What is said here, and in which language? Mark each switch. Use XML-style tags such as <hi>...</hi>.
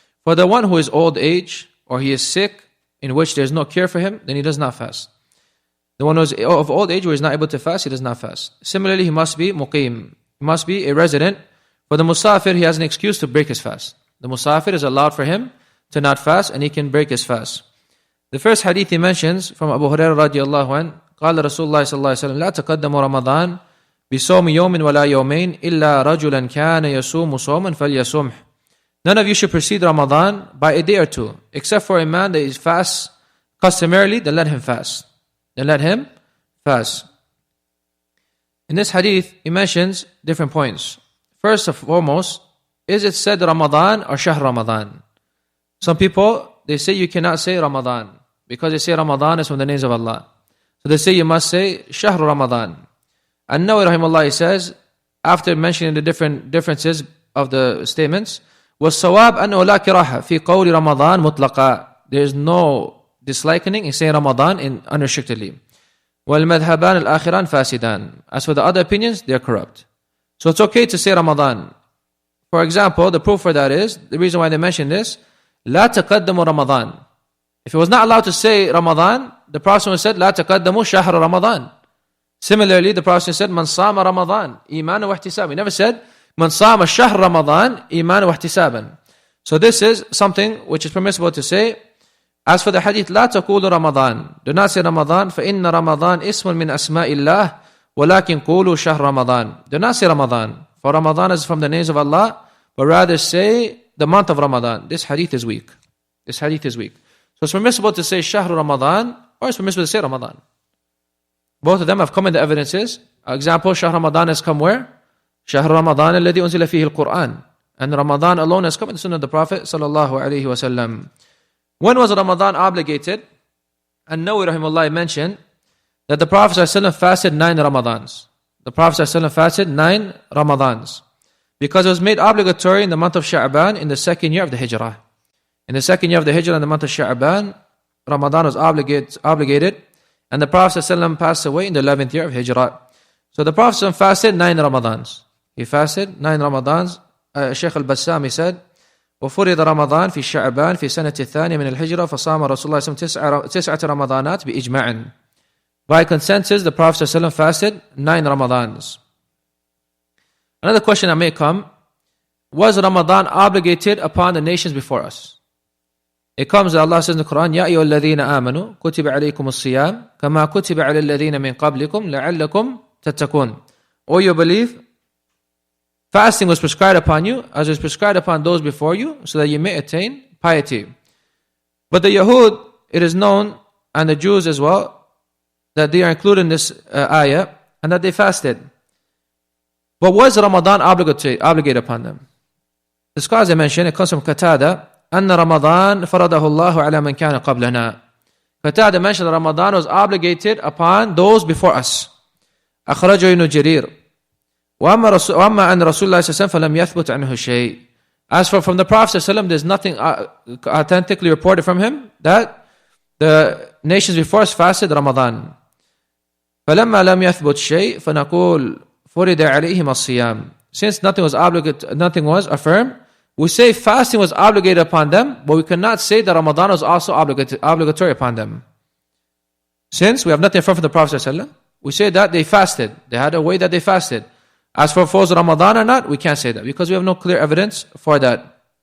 <en>For the one who is old age or he is sick, in which there is no cure for him, then he does not fast. The one who is of old age who is not able to fast, he does not fast. Similarly, he must be muqim. He must be a resident. For the musafir, he has an excuse to break his fast. The musafir is allowed for him to not fast, and he can break his fast.</en> <ar>The first hadith he mentions from Abu Hurairah radiallahu anhu, قال رسول الله صلى الله عليه وسلم لا تقدموا رمضان بصوم يوم ولا يومين إلا رجلا كان يصوم صوما فليصومه.</ar> <en>None of you should precede Ramadan by a day or two, except for a man that is fast customarily, then let him fast. Then let him fast. In this hadith, he mentions different points. First and foremost, is it said Ramadan or Shahr Ramadan? Some people, they say you cannot say Ramadan because they say Ramadan is from the names of Allah. So they say you must say Shahr Ramadan. And Nawawi rahimahullah says, after mentioning the different differences of the statements, وَالصَّوَابْ أَنَّهُ لَا كِرَاهَ فِي قَوْلِ رَمَضَانِ مُطْلَقًا. There is no disliking in saying Ramadan unrestrictedly.</en> <ar>وَالْمَذْهَبَانِ الْآخِرَانِ فَاسِدان.</ar> <en>As for the other opinions, they are corrupt. So it's okay to say Ramadan. For example, the proof for that is, the reason why they mention this, لا تقدموا رمضان. If it was not allowed to say Ramadan, the Prophet said, لا تقدموا شهر رمضان.</en> <ar>Similarly, the Prophet said, من صام رمضان إيمانا واحتسابا. He never said, من صام شهر رمضان إيمانا واحتسابا.</ar> <en>So this is something which is permissible to say. As for the hadith, لا تقولوا رمضان. Do not say Ramadan.</en> <ar>فإن رمضان اسم من أسماء الله ولكن قولوا شهر رمضان.</ar> <en>Do not say Ramadan. For Ramadan is from the names of Allah, but rather say the month of Ramadan. This hadith is weak. This hadith is weak. So it's permissible to say Shahr Ramadan, or it's permissible to say Ramadan. Both of them have come in the evidences. Example, Shahr Ramadan has come where? Shahr Ramadan alladhi unzila fihi al-Qur'an. And Ramadan alone has come in the Sunnah of the Prophet sallallahu alaihi wasallam. When was Ramadan obligated? And Nawawi rahimahullah mentioned that the Prophet sallallahu alaihi wasallam fasted 9 Ramadans. The Prophet sallallahu alaihi wasallam fasted 9 Ramadans. Because it was made obligatory in the month of Sha'ban in the second year of the Hijrah. In the second year of the Hijrah, in the month of Sha'ban, Ramadan was obligated, and the Prophet ﷺ passed away in the 11th year of Hijrah. So the Prophet ﷺ fasted 9 Ramadans. He fasted 9 Ramadans.</en> <ar>Shaykh al-Bassam, said, وفرض رمضان في شعبان في سنة الثانية من الهجرة فصام رسول الله صلى الله عليه وسلم 9 رمضانات بإجماع.</ar> <en>By consensus, the Prophet ﷺ fasted 9 Ramadans. Another question that may come, was Ramadan obligated upon the nations before us?</en> <ar>It comes that Allah says in the Quran, يَا أَيُّهَا الَّذِينَ آمَنُوا كُتِبَ عَلَيْكُمُ الصِّيَامُ كَمَا كُتِبَ عَلَى الَّذِينَ مِنْ قَبْلِكُمْ لَعَلَّكُمْ تَتَّقُونَ.</ar> <en>O you believe, fasting was prescribed upon you as it was prescribed upon those before you, so that you may attain piety. But the Yahud, it is known, and the Jews as well, that they are included in this ayah, and that they fasted. But was Ramadan obligated upon them? The scholars mentioned, it comes from Qatada, أن رمضان فرضه الله على من كان قبلنا. Qatada mentioned that Ramadan was obligated upon those before us.</en> <ar>أخرجه ابن جرير. وأما عن رسول الله صلى الله عليه وسلم فلم يثبت عنه شيء.</ar> <en>As for from the Prophet صلى الله عليه وسلم, there's nothing authentically reported from him that the nations before us fasted Ramadan.</en> <ar>فلما لم يثبت شيء فنقول فرض عليهم الصيام.</ar> <en>Since nothing was affirmed, we say fasting was obligated upon them, but we cannot say that Ramadan was also obligatory upon them. Since we have nothing from the Prophet ﷺ, we say that they fasted. They had a way that they fasted. As for was Ramadan or not, we can't say that because we have no clear evidence for that.</en>